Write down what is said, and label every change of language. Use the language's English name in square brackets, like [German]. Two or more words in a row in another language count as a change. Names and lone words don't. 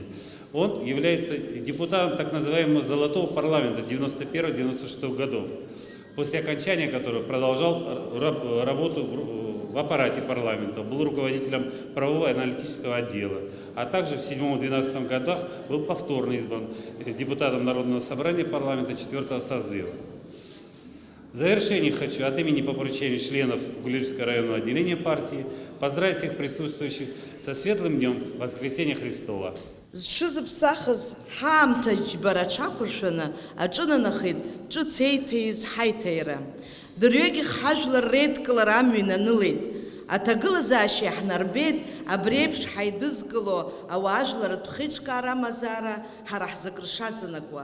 [Russian] Он является депутатом так называемого «Золотого парламента» 91-96 годов, после окончания которого продолжал работу в аппарате парламента, был руководителем правового и аналитического отдела, а также в 2007-2012 годах был повторно избран депутатом Народного собрания парламента 4-го созыва. В завершении хочу от имени по поручению членов Гулевского районного отделения партии поздравить всех присутствующих со светлым днем Воскресения Христова. [Abkhazian] Зҽызыԥсахыз ҳаамҭа џьбара аҽақәыршәаны аҿынанахеит ҿыц еиҭаиз ҳаиҭаира. Дырҩегьых ҳажәлар реидкылара амҩа инанылеит. Аҭагылазаашьа иаҳнарбеит абри еиԥш ҳаидызкыло ауаажәларратә хеиҿкаара амазаара ҳара ҳзы ршаҵанакуа.